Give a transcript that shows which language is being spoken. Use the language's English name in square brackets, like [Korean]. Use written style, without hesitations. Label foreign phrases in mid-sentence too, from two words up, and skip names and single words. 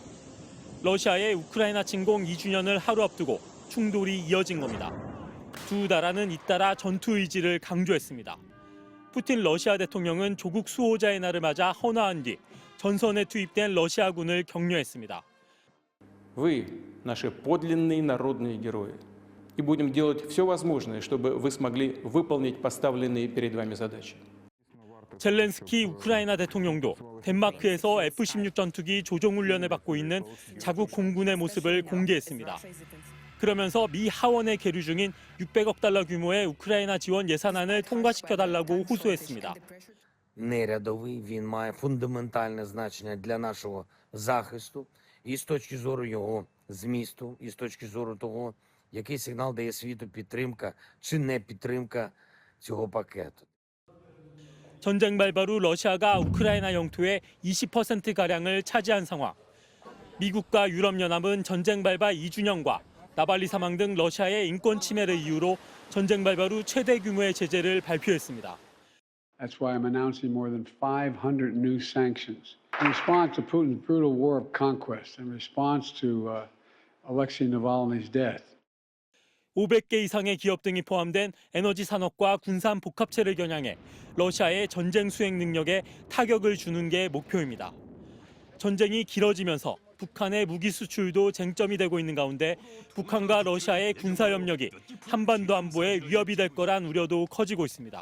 [Korean] 러시아의 우크라이나 침공 2주년을 하루 앞두고 충돌이 이어진 겁니다. 두 나라는 잇따라 전투 의지를 강조했습니다. 푸틴 러시아 대통령은 조국 수호자의 날을 맞아 헌화한 뒤 전선에 투입된 러시아군을 격려했습니다. [Russian] Вы наши подлинные народные герои. И будем делать все возможное, чтобы вы смогли выполнить поставленные перед вами задачи. [Korean] 젤렌스키 우크라이나 대통령도 덴마크에서 F-16 전투기 조종 훈련을 받고 있는 자국 공군의 모습을 공개했습니다. 그러면서 미 하원에 계류 중인 600억 달러 규모의 우크라이나 지원 예산안을 통과시켜달라고 호소했습니다. [Ukrainian] Нерядовий, він має фундаментальне значення для нашого захисту і з точки зору його змісту, і з точки зору того, який сигнал дає світу підтримка чи не підтримка цього пакету. [Korean] 전쟁 발발 후 러시아가 우크라이나 영토의 20%가량을 차지한 상황. 미국과 유럽연합은 전쟁 발발 2주년과 나발리 사망 등 러시아의 인권 침해를 이유로 전쟁 발발 후 최대 규모의 제재를 발표했습니다. [English] That's why I'm announcing more than 500 new sanctions. In response to Putin's brutal war of conquest, in response to Alexei Navalny's death. [Korean] 500개 이상의 기업 등이 포함된 에너지 산업과 군산 복합체를 겨냥해 러시아의 전쟁 수행 능력에 타격을 주는 게 목표입니다. 전쟁이 길어지면서 북한의 무기 수출도 쟁점이 되고 있는 가운데 북한과 러시아의 군사 협력이 한반도 안보에 위협이 될 거란 우려도 커지고 있습니다.